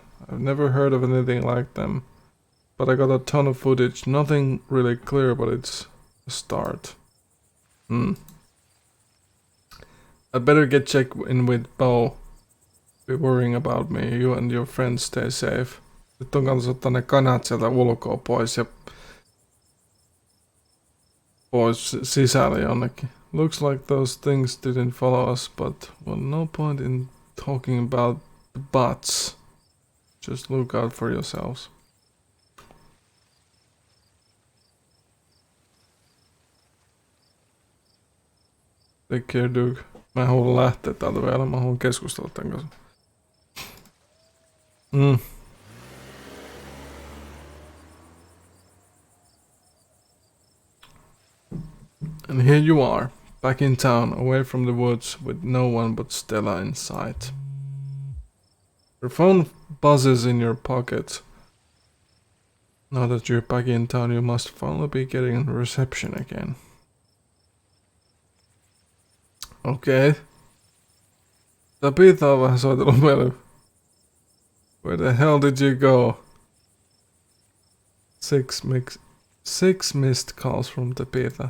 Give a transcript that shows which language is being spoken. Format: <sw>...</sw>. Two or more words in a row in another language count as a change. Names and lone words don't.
<en>I've never heard of anything like them. But I got a ton of footage. Nothing really clear, but it's a start. I better get checked in with Bo. Be worrying about me. You and your friends stay safe.</en> <fi>Nyt on kans ottaa ne kanat sieltä ulkoa pois ja pois sisälle jonnekin.</fi> <en>Looks like those things didn't follow us, but well, no point in talking about the buts. Just look out for yourselves. Take care, Duke.</en> <fi>Mä en halua lähteä täältä vielä, mä haluan keskustella tän kanssa.</fi> <en>And here you are, back in town, away from the woods, with no one but Stella in sight. Your phone buzzes in your pocket. Now that you're back in town, you must finally be getting reception again. Okay.</en> <fi>Tabitha on vähän soitellut meille.</fi> <en>Where the hell did you go? 6 missed calls from Tabitha.</en>